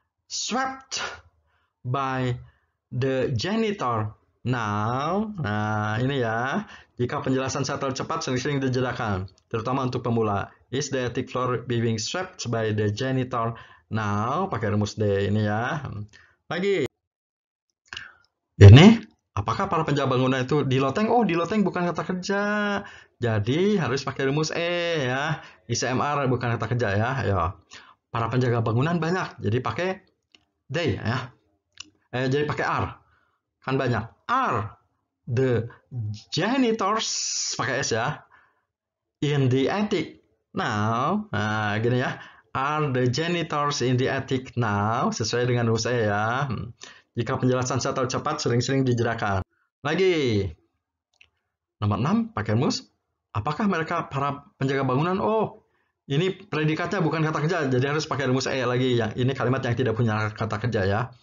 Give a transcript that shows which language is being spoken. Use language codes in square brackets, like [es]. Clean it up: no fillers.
[en] Swept by the janitor now. [id] Nah, ini ya. Jika penjelasan saya terlalu cepat, sering-sering dijelaskan. Terutama untuk pemula. [en] Is the attic floor being swept by the janitor now? [id] Pakai rumus D ini ya. Lagi. Ini, apakah para penjaga bangunan itu di loteng? Oh, di loteng bukan kata kerja. Jadi harus pakai rumus E ya. ICMR bukan kata kerja ya. Ayo. Para penjaga bangunan banyak. Jadi pakai they ya. Jadi pakai are. Kan banyak. [en] Are the janitors, [id] pakai S ya, [en] in the attic now? [id] Nah, gini ya. [en] Are the janitors in the attic now? [id] Sesuai dengan rumus E ya. Jika penjelasan saya terlalu cepat, sering-sering dijerakan. Lagi. Nomor 6, pakai rumus. Apakah mereka para penjaga bangunan? Oh, ini predikatnya bukan kata kerja, jadi harus pakai rumus E lagi. Yang ini kalimat yang tidak punya kata kerja ya.